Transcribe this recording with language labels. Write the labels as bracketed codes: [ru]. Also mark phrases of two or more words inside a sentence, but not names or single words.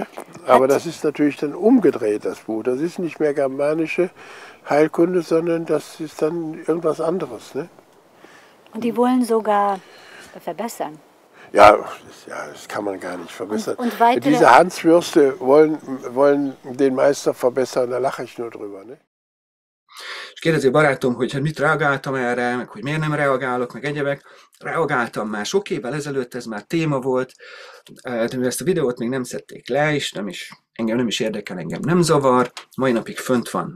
[de] Aber das ist natürlich dann umgedreht, das Buch. Das ist nicht mehr germanische Heilkunde, sondern das ist dann irgendwas anderes. Ne? Und die wollen sogar verbessern. Ja, das kann man gar nicht verbessern. Und diese Hanswürste wollen den Meister verbessern, da lache ich nur drüber. Ne? [hu] És kérdezi a barátom, hogy hát mit reagáltam erre, meg hogy miért nem reagálok, meg egyebek. Reagáltam már sok évvel ezelőtt, ez már téma volt, de ezt a videót még nem szedték le, és engem nem is érdekel, engem nem zavar, mai napig fönt van.